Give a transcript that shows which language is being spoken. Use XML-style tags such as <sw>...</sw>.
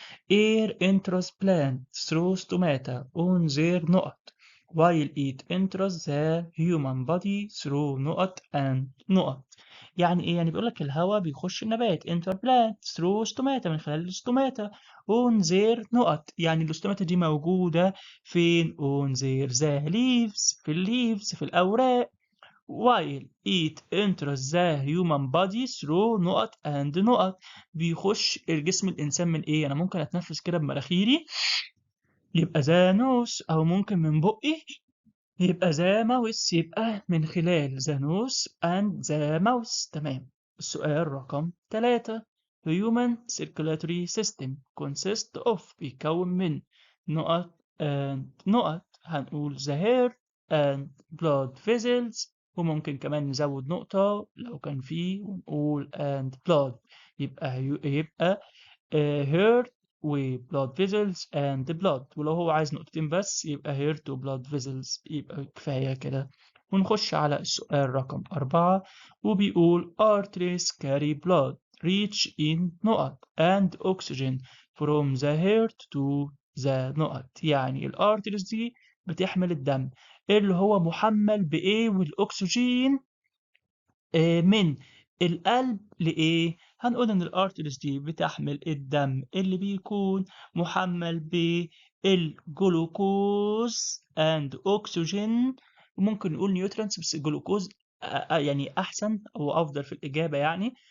<en>Air enters plant through stomata on their نقط while it enters the human body through نقط and نقط.</en> <ar>يعني ايه؟ يعني بيقول لك الهواء بيخش النبات</ar> <en>enter plant through stomata</en> <ar>من خلال الستوماتا</ar> <en>on their</en> <ar>نقط. يعني الستوماتا دي موجودة فين؟</ar> <en>on their the leaves</en> <ar>في الليفز في الأوراق</ar> <en>while it enters the human body through نقط and نقط.</en> <ar>بيخش الجسم الإنسان من إيه؟ أنا ممكن أتنفس كده بمناخيري يبقى ذا نوس، أو ممكن من بقي يبقى ذا ماوس. يبقى من خلال ذا نوس and ذا ماوس. تمام. السؤال رقم 3.</ar> <en>Human circulatory system consist of</en> <ar>بيكون من</ar> <en>نقط and نقط.</en> <ar>هنقول</ar> <en>the hair and blood vessels،</en> <ar>وممكن كمان نزود نقطة لو كان فيه ونقول</ar> <en>and blood.</en> <ar>يبقى heart و</ar> <en>blood vessels and blood،</en> <ar>ولو هو عايز نقطتين بس يبقى heart و</ar> <en>blood vessels.</en> <ar>يبقى كفاية كده. ونخش على السؤال رقم 4، وبيقول</ar> <en>arteries carry blood rich in نقط and oxygen from the heart to the نقط.</en> <ar>يعني الارتريز دي بتحمل الدم اللي هو محمل بإيه والأكسجين من القلب لإيه؟ هنقول إن الأرتريز دي بتحمل الدم اللي بيكون محمل بالجلوكوز</ar> <en>and oxygen،</en> <ar>وممكن نقول نيوترانس بس الجلوكوز يعني أحسن أو أفضل في الإجابة يعني.</ar>